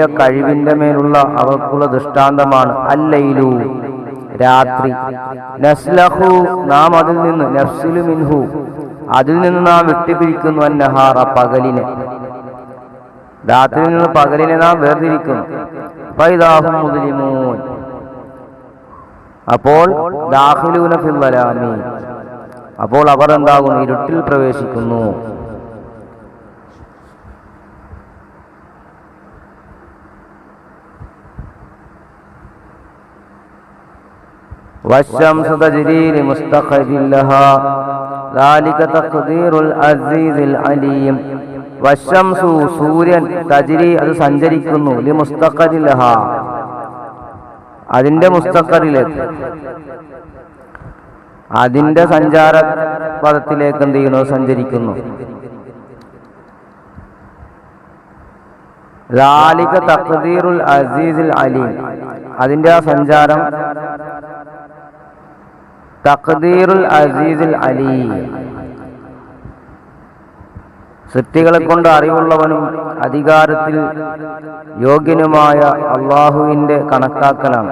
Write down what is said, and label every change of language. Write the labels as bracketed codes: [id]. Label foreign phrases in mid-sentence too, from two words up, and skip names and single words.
[ml] കഴിവിന്റെ മേലുള്ള അവർക്കുള്ള ദൃഷ്ടാന്തമാണ് അല്ലൈലു രാത്രി നസ്ലഹു നാം അതിൽ നിന്ന് [ar] نسلخ منه [ml] അതിൽ നിന്ന് നാം വിട്ടുപിരിക്കുന്നു അന്നഹാറ പകലിനെ രാത്രിയിൽ നിന്ന് പകലിനെ നാം വേർതിരിക്കുന്നു [ar] فإذا هم مظلمون [ml] അപ്പോൾ [ar] داخلون في الظلام [ml] അപ്പോൾ അവർ എന്താകുന്നു ഇരുട്ടിൽ പ്രവേശിക്കുന്നു. [ar] والشمس تجري لمستقر لها ذلك تقدير العزيز العليم. [ml] والشمس സൂര്യൻ തജ്രി അത് സഞ്ചരിക്കുന്നു [ar] لمستقر لها [ml] അതിന്റെ മുസ്തഖറിലേക്ക് അതിന്റെ സഞ്ചാര പദത്തിലേക്ക് എന്ത് ചെയ്യുന്നു സഞ്ചരിക്കുന്നു. [ar] ذلك تقدير العزيز العليم [ml] അതിന്റെ ആ സഞ്ചാരം [ar] تقدير العزيز العليم [ml] സൃഷ്ടികളെ കൊണ്ട് അറിവുള്ളവനും അധികാരത്തിൽ യോഗ്യനുമായ അള്ളാഹുവിന്റെ കണക്കാക്കലാണ്.